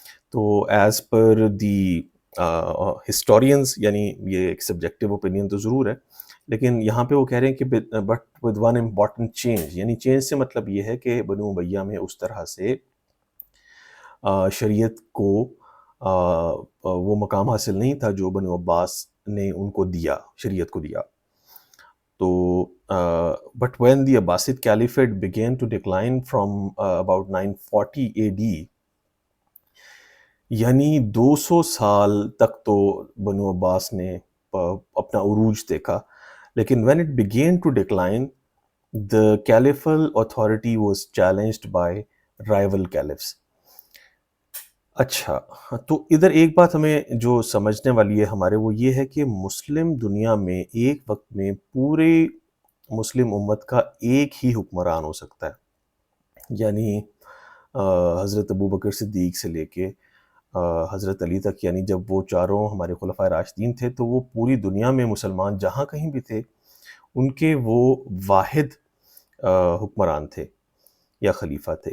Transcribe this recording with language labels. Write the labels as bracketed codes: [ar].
[ur] تو [en] as per the historians, [ur] یعنی یہ ایک سبجیکٹیو اوپینین تو ضرور ہے، لیکن یہاں پہ وہ کہہ رہے ہیں کہ [en] but with one important change, [ur] یعنی چینج سے مطلب یہ ہے کہ بنو امیہ میں اس طرح سے شریعت کو وہ مقام حاصل نہیں تھا جو بنو عباس نے ان کو دیا، شریعت کو دیا. [en] تو but when the Abbasid caliphate began to decline from about 940 AD، [ur] یعنی 200 سال تک تو بنو عباس نے اپنا عروج دیکھا، [en] لیکن when it began to decline the caliphal authority was challenged by rival caliphs. [ur] اچھا، تو ادھر ایک بات ہمیں جو سمجھنے والی ہے ہمارے، وہ یہ ہے کہ مسلم دنیا میں ایک وقت میں پورے مسلم امت کا ایک ہی حکمران ہو سکتا ہے. یعنی حضرت ابو بکر صدیق سے لے کے حضرت علی تک، یعنی جب وہ چاروں ہمارے خلفائے راشدین تھے تو وہ پوری دنیا میں مسلمان جہاں کہیں بھی تھے ان کے وہ واحد حکمران تھے یا خلیفہ تھے.